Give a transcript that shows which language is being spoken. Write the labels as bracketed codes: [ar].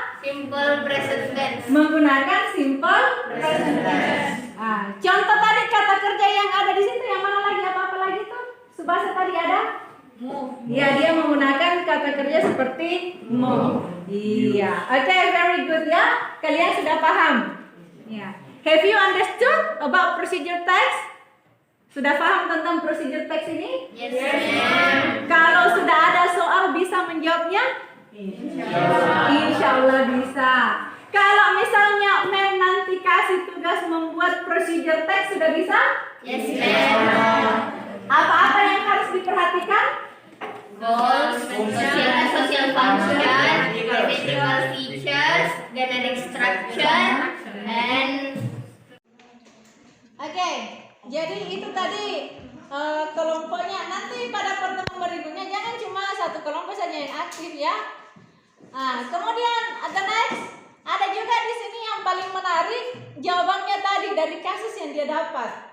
[en] Simple present tense. [id] Menggunakan simple present tense. Contoh tadi kata kerja yang ada di situ yang mana lagi? Apa lagi tuh? Subasa tadi ada? [en] Move. [id] Iya, dia menggunakan kata kerja seperti move. Iya. Oke, [en] very good [id] ya. Kalian sudah paham? Iya. [en] Have you understood about procedure text? [id] Sudah paham tentang procedure text ini? [en] Yes, ma'am. [id] Kalau sudah ada soal bisa menjawabnya? Insya Allah bisa. Kalau misalnya mem nanti kasih tugas membuat procedure text sudah bisa? [en] Yes, ma'am. [id] Apa-apa yang harus diperhatikan? [en] Goals, social function, grammatical features, genetic structure, and [id] Oke, jadi itu tadi kelompoknya. Nanti pada pertemuan berikutnya jangan cuma satu kelompok saja yang aktif ya. Kemudian ada next, ada juga di sini yang paling menarik jawabannya tadi dari kasus yang dia dapat.